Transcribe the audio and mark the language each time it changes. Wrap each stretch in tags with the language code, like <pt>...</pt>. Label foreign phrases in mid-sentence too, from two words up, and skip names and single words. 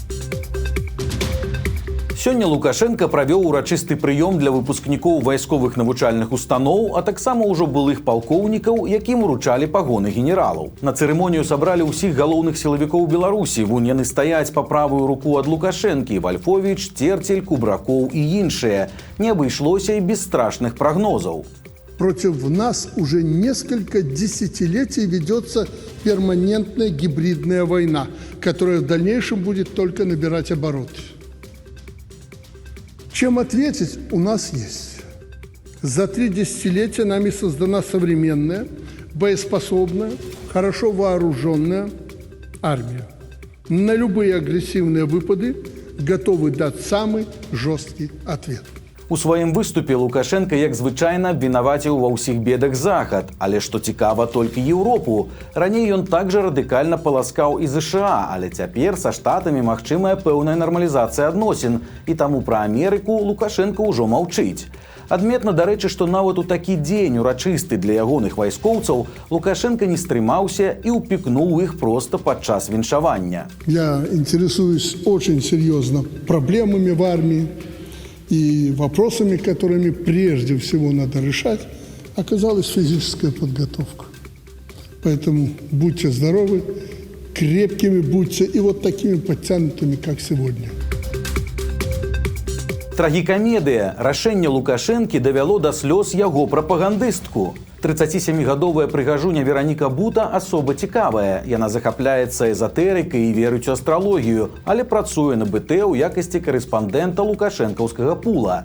<be>Сёння Лукашенко правёў урачысты прыём для выпускнікоў вайсковых навучальных устаноў, а таксама ўжо былых палкоўнікаў, якім уручалі пагоны генералаў. На цырымонію сабралі ўсіх галоўных сілавікоў Беларусі. Вунь яны стаяць па правую руку ад Лукашэнкі: Вальфовіч, Церцель, Кубракоў і іншыя. Не абышлося і без страшных прогнозаў.</be> <ru>Против нас уже несколько десятилетий ведется перманентная гибридная война, которая в дальнейшем будет только набирать обороты. Чем ответить у нас есть. За 3 десятилетия нами создана современная, боеспособная, хорошо вооруженная армия. На любые агрессивные выпады готовы дать самый жесткий ответ.</ru> <be>У сваім выступе Лукашенко, як звычайна, абвінаваціў ва ўсіх бедах Захад, але што цікава, толькі Еўропу. Раней ён также радыкальна паласкаў і ЗША, але цяпер са Штатамі магчымая пэўная нармалізацыя адносін, і таму пра Амерыку Лукашенко ўжо маўчыць. Адметна, дарэчы, што нават у такі дзень урачысты для ягоных вайскоўцаў Лукашенко не стрымаўся і ўпікнуў іх проста падчас віншавання.</be> <ru>Я интересуюсь очень серьезно проблемами в армии. И вопросами, которыми прежде всего надо решать, оказалась физическая подготовка. Поэтому будьте здоровы, крепкими будьте и вот такими подтянутыми, как сегодня.</ru> <be>Трагікамедыя. Рашэнне Лукашэнкі давяло да слёз яго прапагандыстку. 37-гадовая прыгажуня Вераніка Бута асоба цікавая. Яна захапляецца эзотэрыкай і верыць у астралогію, але працуе на БТ ў якасці карэспандэнта лукашэнкаўскага пула.</be>